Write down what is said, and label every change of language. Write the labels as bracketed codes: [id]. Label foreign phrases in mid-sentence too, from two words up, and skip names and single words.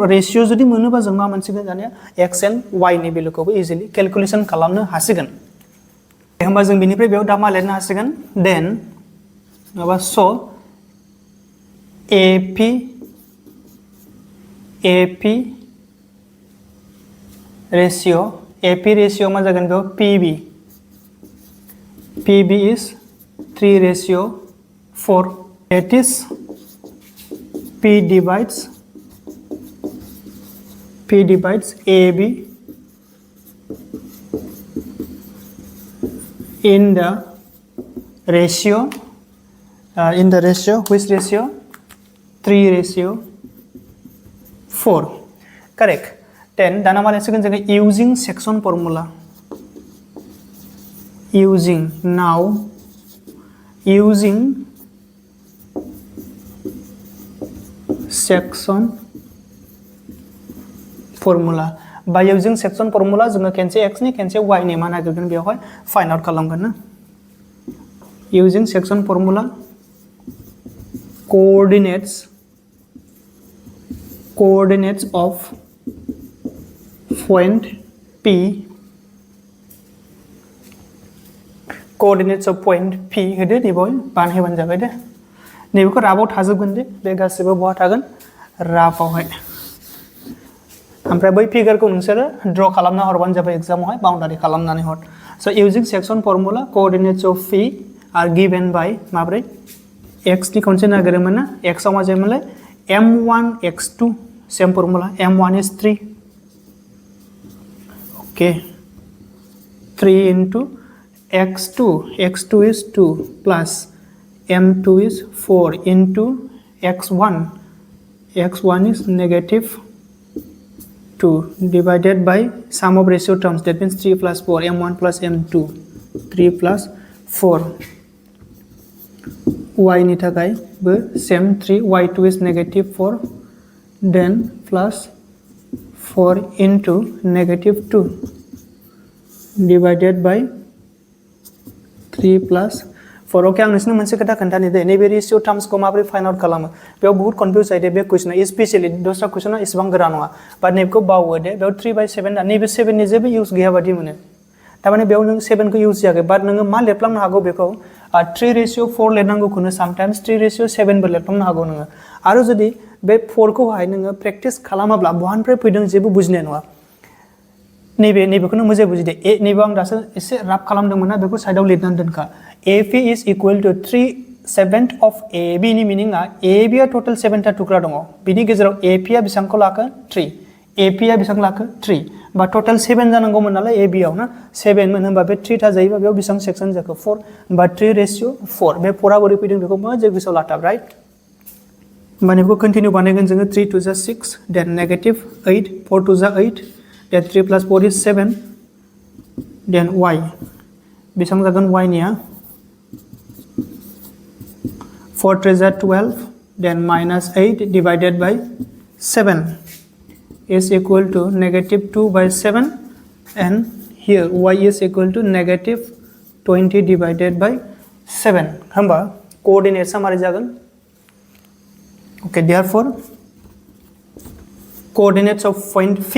[brx] रेशियो जुदि मोनोबा जों मा मोनसिगोन दानिया [en] x and y [brx] नि भेलुखौबो इजिली कैलकुलेशन खालामनो हासिगोन होमबा जों बिनिफ्राय बेयाव दा मा लिरनो हासिगोन देन माबा सो AP रेशियो मा जागोन बेयाव [en] PB is 3:4 that is P divides AB in the ratio which ratio 3:4 correct then [brx] दाना मा लिरसिगोन जोङो [en] using section formula using section formula [brx] by [en] using section formula [brx] जोङो केनसे x नि केनसे y नि मा नागिरगोन बेयावहाय [en] find out [brx] खालामगोन ना using section formula [en] coordinates of point P coordinates of point P [brx] होदो नैबाव बानायबानो जाबाय दे नैबेखौ राबाव थाजोबगोन दे बे गासिबो बहा थागोन राबावहाय ओमफ्राय बै फिगारखौ नोंसोरो ड्र खालामना हरबानो जाबाय एग्जामावहाय बाउन्डारि खालामनानै हर सो [en] using section formula coordinates of P are given by [brx] माब्रै x नि खनसे नागिरोमोन ना x आव मा जायोमोनलाय [en] m1 x2 same formula m1 is 3 ओके 3 into x2 is 2 plus m2 is 4 into x1 is negative 2 divided by sum of ratio terms that means 3 plus 4 m1 plus m2 3 plus 4 [brx] y नि थाखाय बो [en] same 3 y2 is negative 4 then plus 4 into negative 2 divided by 3 plus 4 [brx] ओके आं नोंसोरनो मोनसे खोथा खोन्थानि दे नैबे रेशियो टार्म्सखौ माबोरै [en] find out [brx] खालामो बेयाव बहुत कन्फ्यूज जायो बे क्वेश्चना स्पेशली दस्रा क्वेश्चना इसेबां गोरा नङा बाट नैबेखौ बावो दे बेयाव 3/7 दा नैबे 7 नि जेबो इउज गैया बादि मोनो तारमाने बेयाव नों 7 खौ इउज जायाखै बाट नोङो मा लिरफ्लांनो हागौ बेखौ 3:4 लिरनांगौखौनो समटाइम्स 3:7 बो लिरफ्लांनो हागौ नोङो आरो जुदि बे 4 खौहाय नोङो प्रेक्टिस खालामाब्ला बहानिफ्राय फैदों जेबो बुजिनाय नङा नैबेखौनो मोजां बुजिदे नैबे आं दासो एसे राफ खालामदोंमोन ना बेखौ साइडआव लिरनानै दोनखा [en] AP is equal to 3/7 of AB [brx] नि मिनिंआ AB आ टोटल 7 टा टुक्रा दङ बिनि गेजेराव AP आ बेसेबांखौ लाखो 3 AP आ बेसेबां लाखो 3 बा टोटल 7 जानांगौमोन नालाय AB आव ना 7 मोन होनबा बे 3 था जायोबा बेयाव बेसेबां सेक्सन जाखो 4 बा 3 रेशियो 4 बे 4 आ बोरै फैदों बेखौ मोजाङै गोसोआव लाथाब राइट होनबा बेखौ कन्टिनिउ बानायगोन जोङो 3 2 जा 6 देन नेगेटिभ 8 4 2 जा 8 देन 3 [en] plus 4 is 7 [brx] देन y बेसेबां जागोन y निया [en] 4 3 जा 12 then minus 8 divided by 7 is equal to negative 2 by 7 and here y is equal to negative 20 divided by 7 hamba coordinates [brx] hamare jagan [en] okay therefore coordinates of point